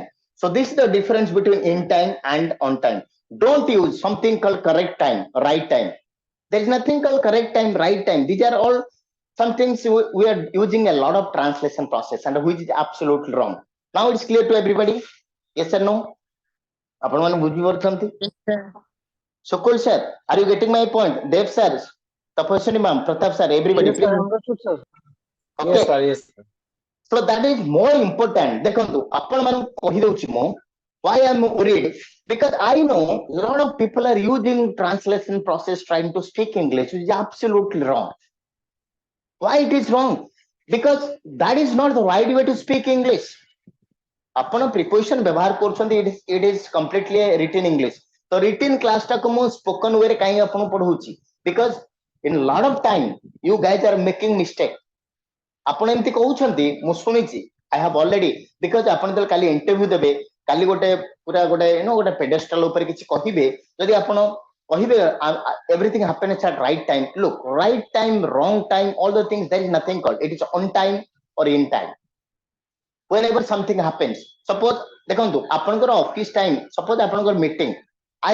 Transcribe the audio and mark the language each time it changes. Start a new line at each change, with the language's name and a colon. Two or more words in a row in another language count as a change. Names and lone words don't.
English: So this is the difference between in time and on time. Don't use something called correct time, right time. There is nothing called correct time, right time. These are all some things we are using a lot of translation process and which is absolutely wrong. Now it's clear to everybody? Yes or no?
Odia: ଆପଣ ମାନେ ବୁଝିପାରୁଛନ୍ତି?
English: Sukul sir, are you getting my point? Dev sir, Tapaswini ma'am, Pratap sir, everybody. Yes, sir, understood, sir. Okay. Yes, sir, yes, sir. So that is more important.
Odia: ଦେଖନ୍ତୁ ଆପଣ ମାନଙ୍କୁ କହିଦଉଛି ମୁଁ
English: why I'm worried because I know a lot of people are using translation process trying to speak English, which is absolutely wrong. Why it is wrong? Because that is not the right way to speak English.
Odia: ଆପଣ preposition ବ୍ୟବହାର କରୁଛନ୍ତି
English: it is completely a written English.
Odia: ତ
English: written class
Odia: ଟାକୁ ମୁଁ
English: spoken way
Odia: ରେ କାହିଁ ଆପଣଙ୍କୁ ପଢଉଛି?
English: Because in lot of time you guys are making mistake.
Odia: ଆପଣ ଏମିତି କହୁଛନ୍ତି ମୁଁ ଶୁଣିଛି
English: I have already because
Odia: ଆପଣ ଯେତେବେଳେ କାଲି ଇଣ୍ଟରଭ୍ୟୁ ଦେବେ କାଲି ଗୋଟେ ପୁରା ଗୋଟେ ଗୋଟେ ପେଡେଷ୍ଟାଲ ଉପରେ କିଛି କହିବେ ଯଦି ଆପଣ କହିବେ
English: everything happens at right time. Look, right time, wrong time, all the things, there is nothing called. It is on time or in time. Whenever something happens, suppose
Odia: ଦେଖନ୍ତୁ ଆପଣଙ୍କର
English: office time, suppose
Odia: ଆପଣଙ୍କର ମିଟିଂ